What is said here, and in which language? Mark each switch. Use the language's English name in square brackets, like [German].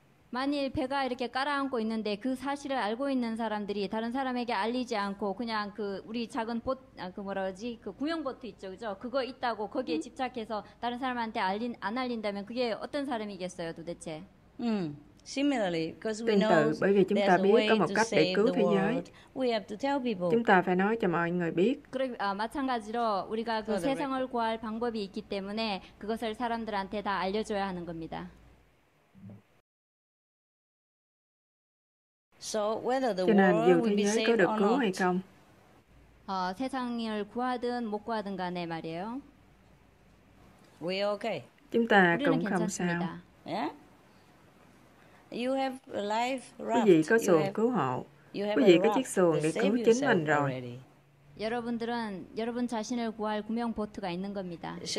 [Korean] 만일 배가 이렇게 깔아앉고 있는데 그 사실을 알고 있는 사람들이 다른 사람에게 알리지 않고 그냥 그 우리 작은 그 뭐라 그러지? 그 구형 보트 있죠, 그죠? 그거 있다고 거기에 집착해서 다른 사람한테 안 알린다면 그게 어떤 사람이겠어요, 도대체? [Vietnamese] Tương tự, bởi vì chúng ta biết có một cách để cứu thế giới, chúng ta phải nói cho mọi người biết. [Korean] 마찬가지로 우리가 그 세상을 구할 방법이 있기 때문에 그것을 사람들한테 다 알려줘야 하는 겁니다. [Vietnamese] Cho nên dù thế giới có được cứu hay không, [Korean] 세상을 구하든 못 구하든 간에 말이에요. [Vietnamese] chúng ta cũng không sao. Quý vị có xuồng cứu hộ, quý vị có chiếc xuồng để cứu chính mình rồi. [Korean] 여러분들은 여러분 자신을 구할 구명 보트가 있는 겁니다.